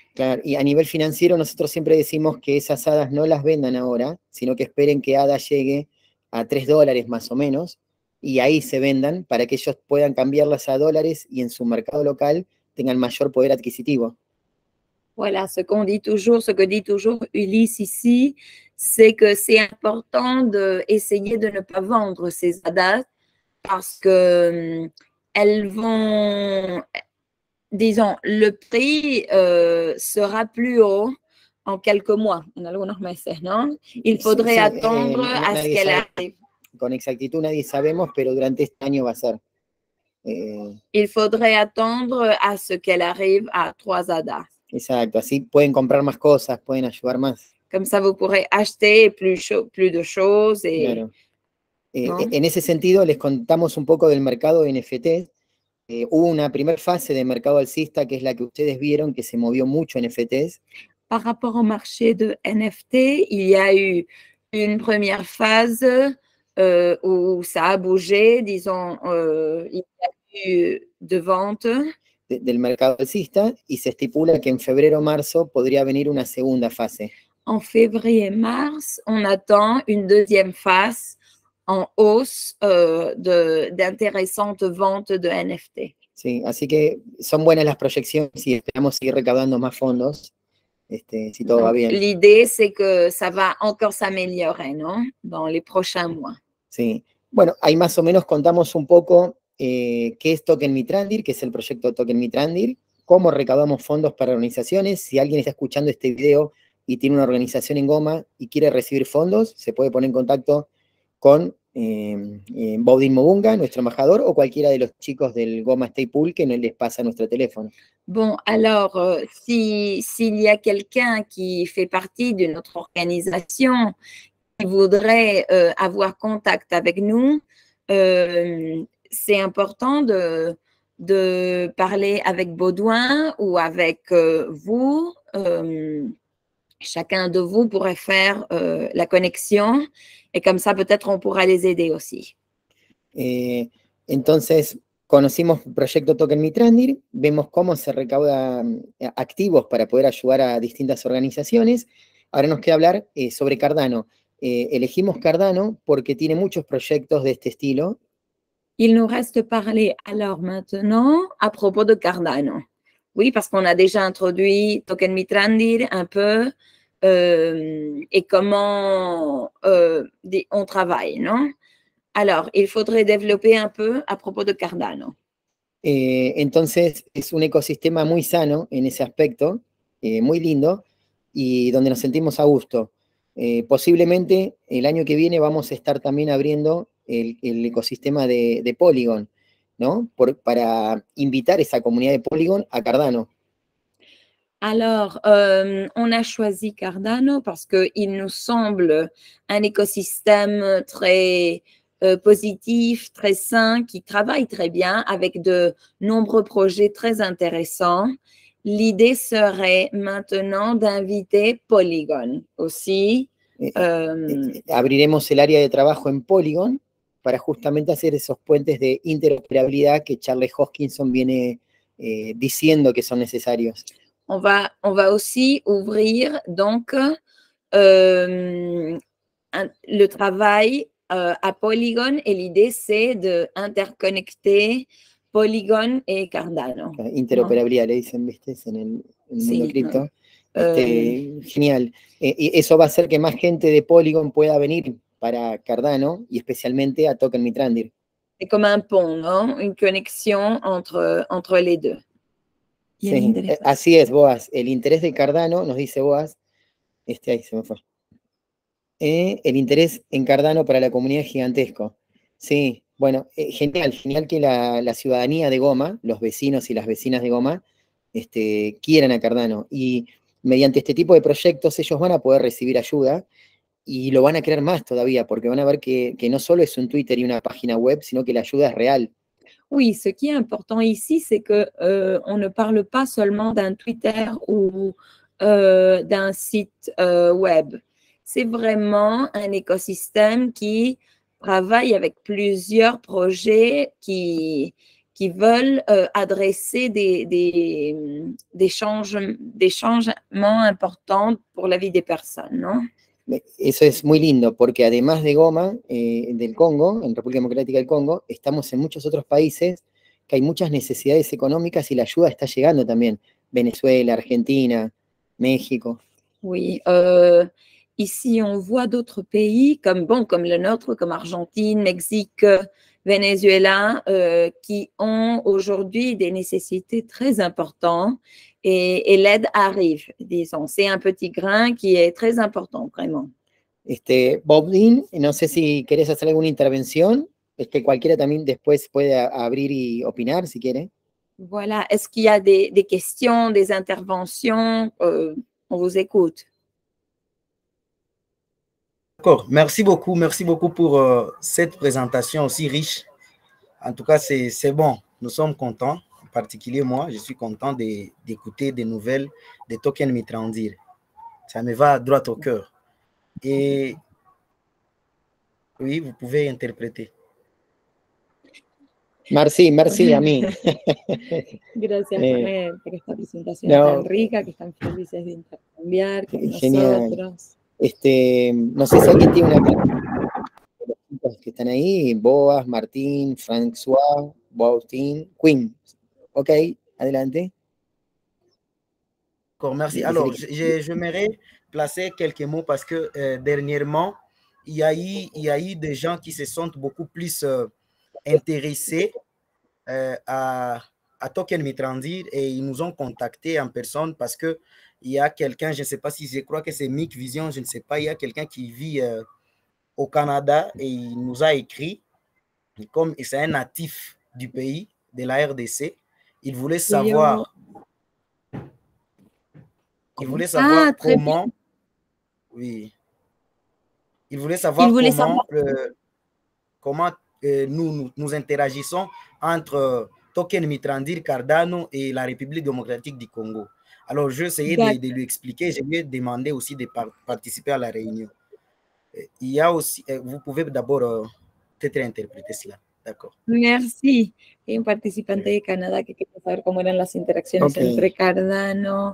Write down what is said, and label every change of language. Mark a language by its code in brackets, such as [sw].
[es] Claro, y a nivel financiero nosotros siempre decimos que esas hadas no las vendan ahora, sino que esperen que hada llegue a $3 más o menos, y ahí se vendan para que ellos puedan cambiarlas a dólares y en su mercado local tengan mayor poder adquisitivo. [fr] Voilà, ce que dit toujours Ulysse ici, c'est que c'est important d'essayer de ne pas vendre ces hadas parce que elles vont, disons, le prix sera plus haut en quelques mois, [es] en algunos meses, ¿no? [fr] Il faudrait attendre à ce qu'elle arrive. [es] Con exactitud nadie sabemos, pero durante este año va a ser. [fr] Il faudrait attendre à ce qu'elle arrive à 3 hadas. [es] Exacto, así pueden comprar más cosas, pueden ayudar más. [fr] Comme ça, vous pourrez acheter plus de choses. [es] Claro. En ese sentido, les contamos un poco del mercado de NFT. Hubo una primera fase de mercado alcista, que es la que ustedes vieron, que se movió mucho en NFTs. [fr] Par rapport au marché de NFT, il y a eu une première phase où ça a bougé, disons, il y a eu de vente. [es] Del mercado alcista, y se estipula que en febrero-marzo podría venir una segunda fase. [fr] En février-mars, on attend une deuxième phase en hausse d'intéressantes ventes de NFT. [es] Sí, así que son buenas las proyecciones y esperamos seguir recaudando más fondos, si todo va bien. [fr] L'idée, c'est que ça va encore s'améliorer, [es] ¿no? [fr] Dans les prochains mois. [es] Sí. Bueno, ahí más o menos contamos un poco qué es Token Mitrandir, que es el proyecto Token Mitrandir, cómo recaudamos fondos para organizaciones. Si alguien está escuchando este video y tiene una organización en Goma y quiere recibir fondos, se puede poner en contacto con Baudin Mobunga, nuestro embajador, o cualquiera de los chicos del Goma Stake Pool que les pasa nuestro teléfono. [fr] Bon, alors, s'il y a quelqu'un qui fait partie de notre organisation qui voudrait avoir contact avec nous, c'est important de parler avec Baudouin ou avec vous. Chacun de vous pourrait faire la connexion et comme ça, peut-être, on pourra les aider aussi. [es] Entonces, conocimos el proyecto Token Mitrandir, vemos cómo se recauda activos para poder ayudar a distintas organizaciones. Ahora nos queda hablar sobre Cardano. Elegimos Cardano porque tiene muchos proyectos de este estilo. [fr] Il nous reste parler alors maintenant à propos de Cardano. Oui, parce qu'on a déjà introduit Token Mitrandir un peu et comment on travaille, non? Alors, il faudrait développer un peu à propos de Cardano. [es] Entonces, es un ecosistema muy sano en ese aspecto, muy lindo, y donde nos sentimos a gusto. Posiblemente el año que viene vamos a estar también abriendo el ecosistema de Polygon, ¿no? Para invitar esa comunidad de Polygon a Cardano. [fr] Alors, on a choisi Cardano parce qu'il nous semble un écosystème très positif, très sain, qui travaille très bien avec de nombreux projets très intéressants. L'idée serait maintenant d'inviter Polygon aussi. [es] Abriremos el área de trabajo en Polygon para justamente hacer esos puentes de interoperabilidad que Charles Hoskinson viene diciendo que son necesarios. [fr] On va aussi ouvrir donc le travail à Polygon et l'idée c'est d'interconnecter Polygon et Cardano. [es] Interoperabilidad, le dicen, ¿viste? En el mundo Sí, cripto. Genial. Y eso va a hacer que más gente de Polygon pueda venir para Cardano y especialmente a Token Mitrandir. [fr] C'est comme un pont, [es] ¿no? [fr] Une connexión entre les deux. [es] Sí, así es, Boas. El interés de Cardano, nos dice Boas, ahí se me fue. El interés en Cardano para la comunidad es gigantesco. Sí, bueno, genial que la ciudadanía de Goma, los vecinos y las vecinas de Goma, quieran a Cardano. Y mediante este tipo de proyectos ellos van a poder recibir ayuda y lo van a querer más todavía, porque van a ver que no solo es un Twitter y una página web, sino que la ayuda es real. [fr] Oui, ce qui est important ici, c'est que on ne parle pas seulement d'un Twitter ou d'un site web. C'est vraiment un écosystème qui travaille avec plusieurs projets qui veulent adresser des changements importants pour la vie des personnes, [es] ¿no? Eso es muy lindo, porque además de Goma, del Congo, en República Democrática del Congo, estamos en muchos otros países que hay muchas necesidades económicas y la ayuda está llegando también. Venezuela, Argentina, México. [fr] Oui, ici on voit d'autres pays comme le nôtre, comme Argentine, Mexique, Venezuela, qui ont aujourd'hui des nécessités très importantes et l'aide arrive, disons. C'est un petit grain qui est très important, vraiment. [es] Bob Dean, no sé si querés hacer alguna intervención, cualquiera también después puede abrir y opinar si quiere. [fr] Voilà, est-ce qu'il y a des questions, des interventions? On vous écoute. D'accord, merci beaucoup pour cette présentation aussi riche. En tout cas, c'est bon, nous sommes contents, en particulier moi, je suis content d'écouter des nouvelles de Token Mitrandir. Ça me va droit au cœur. Et oui, vous pouvez interpréter. Merci [es] a mí. Gracias, Manuel, por esta presentación tan rica, que están felices de intercambiar con nosotros. No sé si alguien tiene una pregunta de los chicos que están ahí, Boas, Martín, François, Baustin, Quinn. Ok, adelante. [fr] D'accord, merci. Alors, j'aimerais placer quelques mots parce que dernièrement, il y a eu des gens qui se sentent beaucoup plus intéressés à Token Mitrandir et ils nous ont contactés en personne parce que il y a quelqu'un, je ne sais pas si je crois que c'est Mick Vision, je ne sais pas, il y a quelqu'un qui vit au Canada et il nous a écrit, comme c'est un natif du pays, de la RDC, il voulait savoir, comment, oui, il voulait savoir comment nous interagissons entre Token Mitrandir, Cardano et la République démocratique du Congo. Alors, je essayais de lui expliquer, je lui ai demandé aussi de participer à la réunion. Il y a aussi, vous pouvez d'abord peut-être interpréter cela. D'accord. Merci. [es] Hay un participante de Canadá que quiere saber cómo eran las interacciones entre Cardano.